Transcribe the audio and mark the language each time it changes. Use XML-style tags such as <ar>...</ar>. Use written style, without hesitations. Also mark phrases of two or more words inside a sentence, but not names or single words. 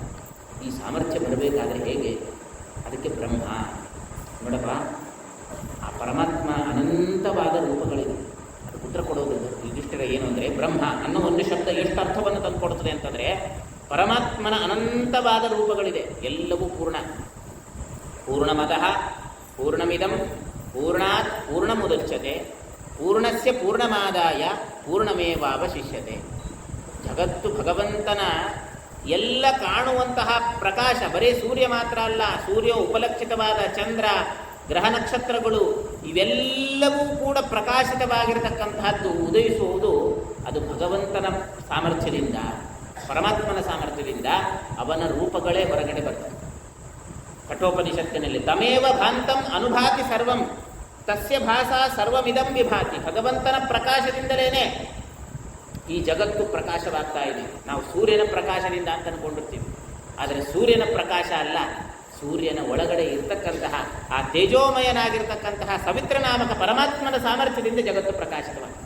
<kn>ಈ ಸಾಮರ್ಥ್ಯ ಬರಬೇಕಾದ್ರೆ ಹೇಗೆ? ಅದಕ್ಕೆ ಬ್ರಹ್ಮ ನೋಡಪ್ಪ, ಆ ಪರಮಾತ್ಮ ಅನಂತವಾದ ರೂಪಗಳಿವೆ. ಅದಕ್ಕೆ ಉತ್ತರ ಕೊಡೋದು ಯುಧಿಷ್ಠಿರ ಏನು ಅಂದರೆ, ಬ್ರಹ್ಮ ಅನ್ನೋ ಒಂದು ಶಬ್ದ ಎಷ್ಟು ಅರ್ಥವನ್ನು ತಂದು ಕೊಡ್ತದೆ ಅಂತಂದರೆ, ಪರಮಾತ್ಮನ ಅನಂತವಾದ ರೂಪಗಳಿದೆ, ಎಲ್ಲವೂ ಪೂರ್ಣ.</kn> <sa>ಪೂರ್ಣಮದಃ ಪೂರ್ಣಮಿದಂ ಪೂರ್ಣಾತ್ ಪೂರ್ಣಮುದಚ್ಯತೆ ಪೂರ್ಣಸ್ಯ ಪೂರ್ಣಮಾದಾಯ ಪೂರ್ಣಮೇವಾವಶಿಷ್ಯತೆ.</sa> <kn>ಜಗತ್ತು ಭಗವಂತನ ಎಲ್ಲ ಕಾಣುವಂತಹ ಪ್ರಕಾಶ, ಬರೀ ಸೂರ್ಯ ಮಾತ್ರ ಅಲ್ಲ, ಸೂರ್ಯ ಉಪಲಕ್ಷಿತವಾದ ಚಂದ್ರ, ಗ್ರಹ ನಕ್ಷತ್ರಗಳು ಇವೆಲ್ಲವೂ ಕೂಡ ಪ್ರಕಾಶಿತವಾಗಿರತಕ್ಕಂತಹದ್ದು. ಉದಯಿಸುವುದು ಅದು ಭಗವಂತನ ಸಾಮರ್ಥ್ಯದಿಂದ, ಪರಮಾತ್ಮನ ಸಾಮರ್ಥ್ಯದಿಂದ. ಅವನ ರೂಪಗಳೇ ಹೊರಗಡೆ ಬರ್ತವೆ.</kn> <sa>ಕಠೋಪನಿಷತ್ತಿನಲ್ಲಿ ತಮೇವ ಭಾಂತಂ ಅನುಭಾತಿ ಸರ್ವಂ ತಸ್ಯ ಭಾಸಾ ಸರ್ವಮಿದಂ ವಿಭಾತಿ.</sa> <kn>ಭಗವಂತನ ಪ್ರಕಾಶದಿಂದಲೇ ಈ ಜಗತ್ತು ಪ್ರಕಾಶವಾಗ್ತಾ ಇದೆ. ನಾವು ಸೂರ್ಯನ ಪ್ರಕಾಶದಿಂದ ಅಂತ ಅಂದ್ಕೊಂಡಿರ್ತೀವಿ, ಆದರೆ ಸೂರ್ಯನ ಪ್ರಕಾಶ ಅಲ್ಲ, ಸೂರ್ಯನ ಒಳಗಡೆ ಇರ್ತಕ್ಕಂತಹ ಆ ತೇಜೋಮಯನಾಗಿರ್ತಕ್ಕಂತಹ ಸವಿತ್ರನಾಮಕ ಪರಮಾತ್ಮನ ಸಾಮರ್ಥ್ಯದಿಂದ ಜಗತ್ತು ಪ್ರಕಾಶಿತವಾಗ್ತದೆ.</kn>